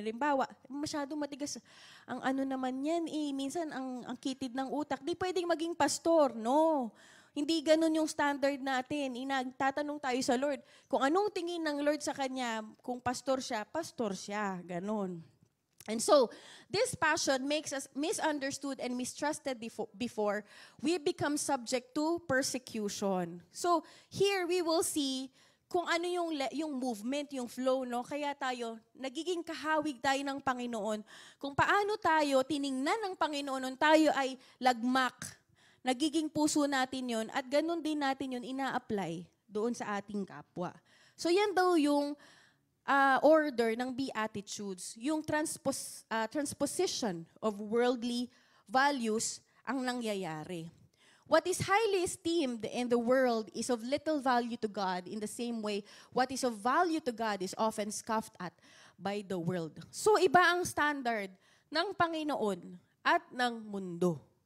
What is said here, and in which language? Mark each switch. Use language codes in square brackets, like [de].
[tl] Halimbawa, masyado matigas ang ano naman yan, minsan ang kitid ng utak, di pwedeng maging pastor, no. Hindi ganun yung standard natin. Tatanong tayo sa Lord, kung anong tingin ng Lord sa kanya, kung pastor siya, ganun. [en] And so, this passion makes us misunderstood and mistrusted before we become subject to persecution. [tl] So, here we will see kung ano yung movement, yung flow, no? Kaya tayo, nagiging kahawig tayo ng Panginoon. Kung paano tayo tiningnan ng Panginoon nung tayo ay lagmak, nagiging puso natin yon at ganun din natin yon ina-apply doon sa ating kapwa. So yan daw yung order ng Beatitudes, yung [en] transposition of worldly values [tl] ang nangyayari. [en] What is highly esteemed in the world is of little value to God. In the same way, what is of value to God is often scoffed at by the world. [tl] So iba ang standard ng Panginoon at ng mundo.